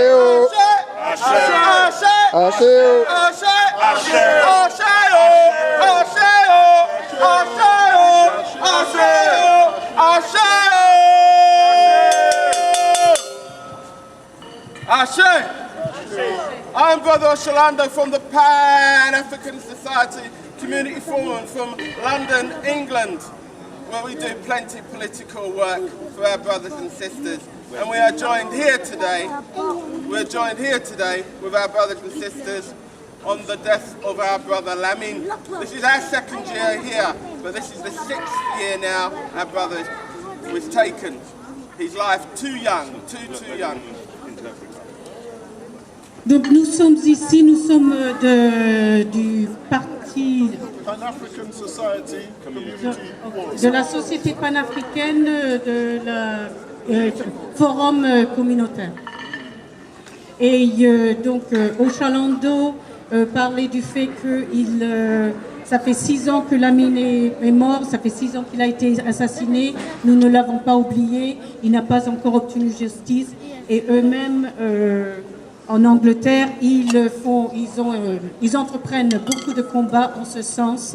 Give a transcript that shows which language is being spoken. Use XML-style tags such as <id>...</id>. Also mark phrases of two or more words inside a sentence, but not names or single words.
<yo>Ashe, Ashe, Ashe, Ashe, Ashe, Ashe, Ashe.</yo> <en>I'm Brother Oshalando from the Pan-African Society Community Forum from London, England, where we do plenty of political work for our brothers and sisters. And we are joined here today, with our brothers and sisters on the death of our brother Lamin. This is our second year here, but this is the 6th year now our brother was taken. His life too young, too young.</en> <fr>Donc nous sommes ici, nous sommes du parti Pan-African Society Community Forum. de la société panafricaine de la forum communautaire. Et donc Oshalando parlait du fait que ça fait 6 ans que Lamin est mort, ça fait 6 ans qu'il a été assassiné, nous ne l'avons pas oublié, il n'a pas encore obtenu justice et eux-mêmes en Angleterre, ils entreprennent beaucoup de combats en ce sens.</fr>